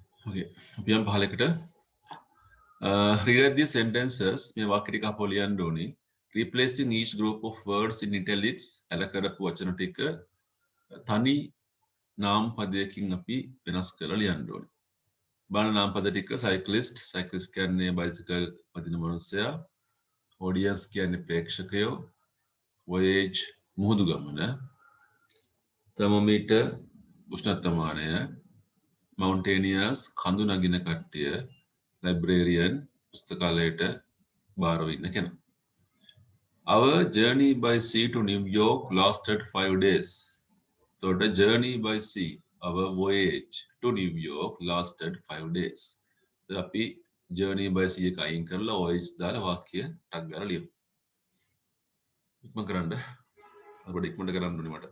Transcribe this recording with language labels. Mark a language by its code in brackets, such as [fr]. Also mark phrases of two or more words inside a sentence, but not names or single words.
[si] Okay. අපි යම් පහලකට [en] read these sentences [si] මේ වාක්‍ය ටික අපෝ ලියන්න ඕනේ. [en] Replacing each group of words in italics [si] ඇල කරපු වචන ටික තනි නාම පදයකින් අපි වෙනස් කරලා ලියන්න ඕනේ. බලන්න නාම පද ටික cyclist කියන්නේ bicycle පදින මනුස්සයා. audience කියන්නේ ප්‍රේක්ෂකයෝ. voyage මුහුදු ගමන. thermometer උෂ්ණත්වමානය. mountaineers කඳු නගින කට්ටිය. librarian පුස්තකාලයට බාරව ඉන්න කෙනා. [en] Our journey by sea to New York lasted 5 days. So the journey by sea, our voyage to New York lasted 5 days. [si] So අපි [en] journey by sea [si] එක අයින් කරලා voyage දාලා වාක්‍ය ටක් ගාලා ලියමු. ඉක්මන් කරන්න. අපිට ඉක්මනට කරන්න ඕනේ මට.